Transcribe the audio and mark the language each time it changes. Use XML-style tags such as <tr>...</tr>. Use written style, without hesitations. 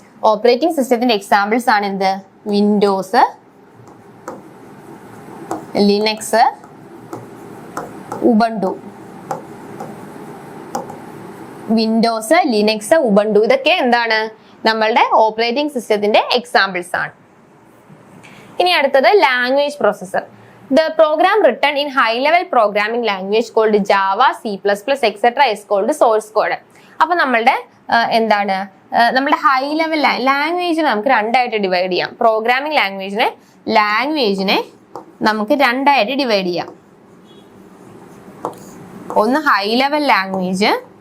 <ml>Operating സിസ്റ്റത്തിന്റെ examples ആണ് എന്ത്? Windows, Linux, Ubuntu. Windows, Linux, Ubuntu ഇതൊക്കെ എന്താണ്? നമ്മളുടെ ഓപ്പറേറ്റിംഗ് സിസ്റ്റത്തിന്റെ എക്സാമ്പിൾസ് ആണ്. ഇനി അടുത്തത് language processor.</ml> <en>The program written in high-level programming language called Java, C++, etc. is called source code.</en> <ml>അപ്പൊ നമ്മളുടെ എന്താണ്? നമ്മുടെ ഹൈ ലെവൽ ലാംഗ്വേജിനെ നമുക്ക് രണ്ടായിട്ട് ഡിവൈഡ് ചെയ്യാം. പ്രോഗ്രാമിംഗ് ലാംഗ്വേജിനെ നമുക്ക് രണ്ടായിട്ട് ഡിവൈഡ് ചെയ്യാം. ഒന്ന് ഹൈ ലെവൽ ലാംഗ്വേജ്,</ml>